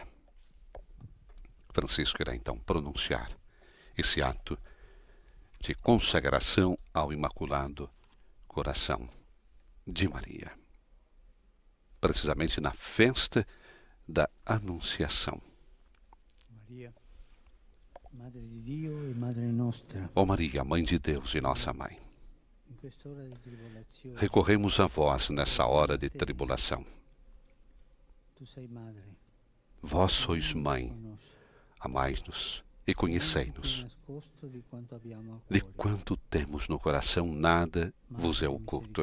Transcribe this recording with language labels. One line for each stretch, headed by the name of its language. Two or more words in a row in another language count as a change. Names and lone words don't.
Portuguese: Francisco irá então pronunciar esse ato de consagração ao Imaculado Coração de Maria, precisamente na festa da Anunciação.
Italian: Maria, Madre di Dio e Madre nostra.
Portuguese: Ó Maria, Mãe de Deus e nossa Mãe, recorremos a vós nessa hora de tribulação. Vós sois Mãe, amai-nos e conhecei-nos. De quanto temos no coração, nada vos é oculto.